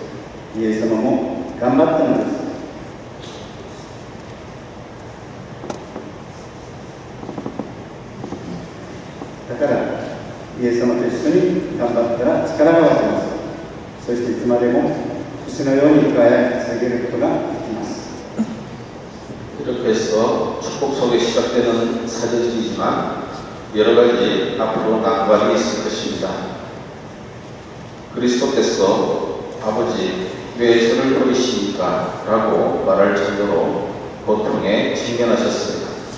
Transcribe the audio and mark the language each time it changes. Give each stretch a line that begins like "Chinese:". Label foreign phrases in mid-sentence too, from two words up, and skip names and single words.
Japanese: イエス様も頑張ったのです。だからイエス様と一緒に頑張ったら力が湧きます。そしていつまでも星のように輝き続けることができます。
Korean: 이렇게 해서 축복 속에 시작되는 사제들이지만 여러 가지 앞으로 난관이 있을 것입니다. 그리스도께서 아버지 왜 저를 버리십니까? 라고 말할 정도로 고통에 직면하셨습니다.